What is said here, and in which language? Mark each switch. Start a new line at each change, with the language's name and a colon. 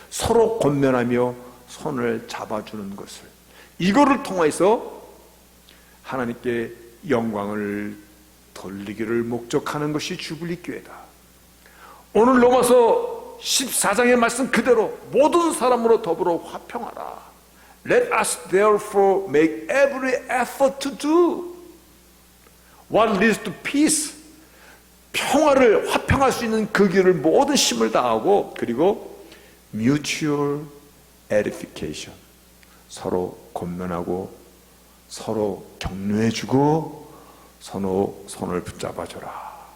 Korean: 서로 권면하며 손을 잡아주는 것을. 이거를 통해서 하나님께 영광을 돌리기를 목적하는 것이 주블리교회다. 오늘 로마서 14장의 말씀 그대로 모든 사람으로 더불어 화평하라.
English: Let us therefore make every effort to do what leads to peace.
Korean: 평화를, 화평할 수 있는 그 길을 모든 힘을 다하고, 그리고
English: mutual edification.
Korean: 서로 권면하고 서로 격려해주고 서로 손을 붙잡아줘라.